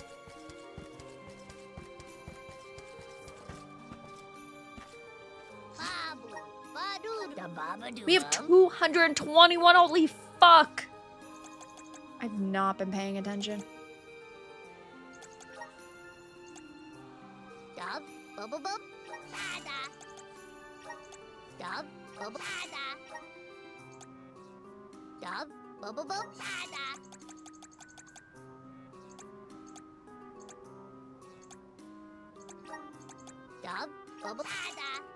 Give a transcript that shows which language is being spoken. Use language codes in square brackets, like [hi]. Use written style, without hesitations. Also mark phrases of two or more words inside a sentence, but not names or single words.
[en] We have 221. Holy fuck! I've not been paying attention. Dub, bubble bub, bada. Dub, bubble bada. Dub, bubble bub, bada. Dub, bubble bada.